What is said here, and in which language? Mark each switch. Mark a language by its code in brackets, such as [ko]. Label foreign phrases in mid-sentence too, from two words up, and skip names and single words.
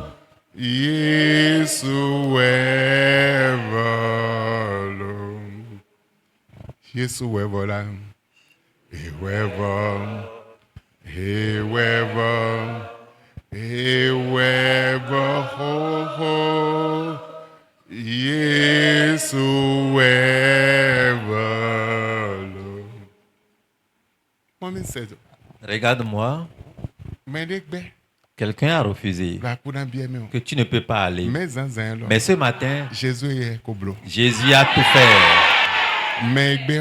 [ee] Yesu ever lo, Yesu ever la, ewever. Ewever, ewever, ho, ho, Yesu ever. [fr] Regarde-moi. Quelqu'un a refusé que tu ne peux pas aller. Mais ce matin, Jésus a tout fait.